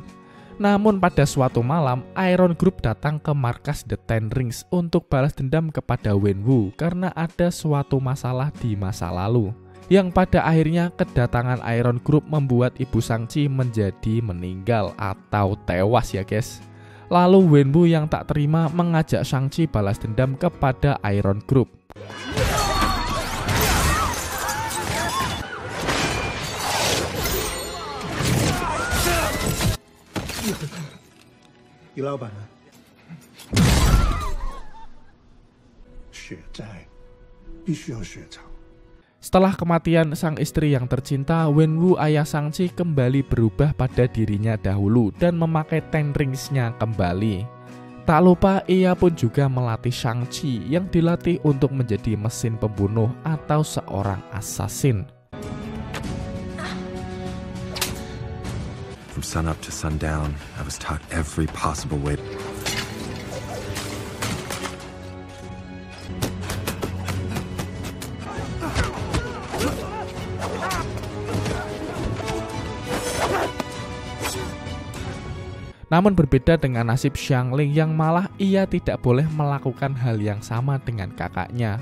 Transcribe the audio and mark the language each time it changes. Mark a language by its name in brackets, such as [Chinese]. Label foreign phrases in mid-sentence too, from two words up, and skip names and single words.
[Indonesian] Namun pada suatu malam, Iron Group datang ke markas The Ten Rings untuk balas dendam kepada Wenwu karena ada suatu masalah di masa lalu. yang pada akhirnya kedatangan Iron Group membuat ibu Shang-Chi menjadi meninggal atau tewas ya guys. Lalu Wenwu yang tak terima mengajak Shang-Chi balas dendam kepada Iron Group. [Chinese] 李老板呢？血债必须要血偿。 [Indonesian] Setelah kematian sang istri yang tercinta, Wenwu ayah Shang-Chi kembali berubah pada dirinya dahulu dan memakai Ten Rings-nya kembali. Tak lupa ia pun juga melatih Shang-Chi yang dilatih untuk menjadi mesin pembunuh atau seorang assassin. [English] From sunup to sundown, I was taught every possible way. [Indonesian] Namun berbeda dengan nasib Xiangling yang malah ia tidak boleh melakukan hal yang sama dengan kakaknya.